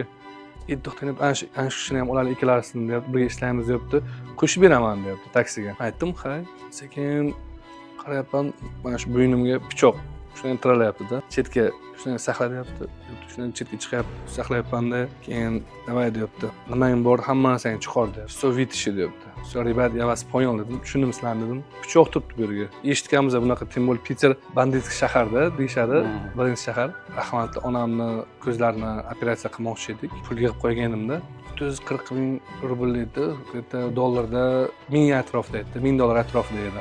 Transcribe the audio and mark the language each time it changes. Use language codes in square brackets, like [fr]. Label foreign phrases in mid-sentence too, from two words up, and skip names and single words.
[uz] To'xtang deb, ana shu kishini ham olaylik ikkalasini deyapti, birga ishlaymiz deyapti. Qo'shib beraman deyapti taksiga. Aytdim, "Hay." Sekin qarayapman, mana shu bo'ynimga pichoq shuni tiralayapti-da. Chetga shuni saqlayapti. Shuni chetga chiqib saqlayapman-da. Keyin "Davay" deyapti. "Nimang bor, hamma narsangni chiqar" deyapti. [ru] "Что видишь" deyapti. "Все, ребят, я вас понял" dedim. [uz] Tushundim sizlarni dedim. Pichoq turibdi bu yerga. Eshitganmiz bunaqa, tim bo'l Piter banditskiy shaharda deyshadi. Birinchi shahar. Rahmatli onamni ko'zlarini operatsiya qilmoqchi edik. Pul yig'ib qo'yganimda 340 ming rubl edi. Это dollarda 1000 atrofida edi. $1000 atrofida edi.